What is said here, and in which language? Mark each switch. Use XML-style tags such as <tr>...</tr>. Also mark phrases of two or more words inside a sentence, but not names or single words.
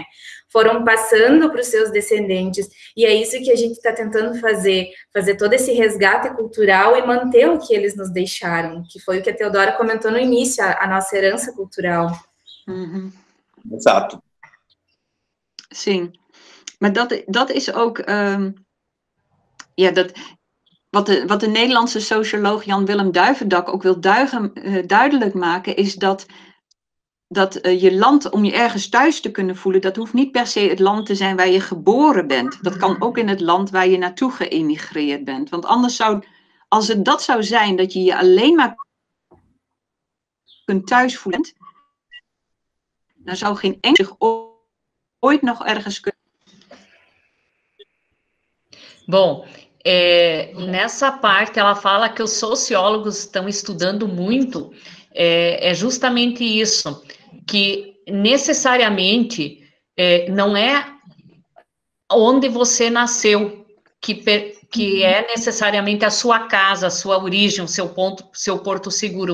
<pt>Foram passando para os seus descendentes, e é isso que a gente está tentando fazer todo esse resgate cultural e manter o que eles nos deixaram, que foi o que a Teodora comentou no início, a nossa herança cultural. Exato. Sim,</pt> <nl>maar dat is ook, wat de Nederlandse socioloog Jan-Willem Duivendak ook wil duidelijk maken, is dat je land, om je ergens thuis te kunnen voelen, dat hoeft niet per se het land te zijn waar je geboren bent. Dat kan ook in het land waar je naartoe geëmigreerd bent. Want anders als het dat zou zijn, dat je je alleen maar kunt thuis voelen, dan zou geen enkel zich ooit nog ergens kunnen.</nl> <pt>Bom, nessa parte ela fala que os sociólogos estão estudando muito, é justamente isso, que necessariamente não é onde você nasceu que é necessariamente a sua casa, a sua origem, o seu porto seguro.</pt>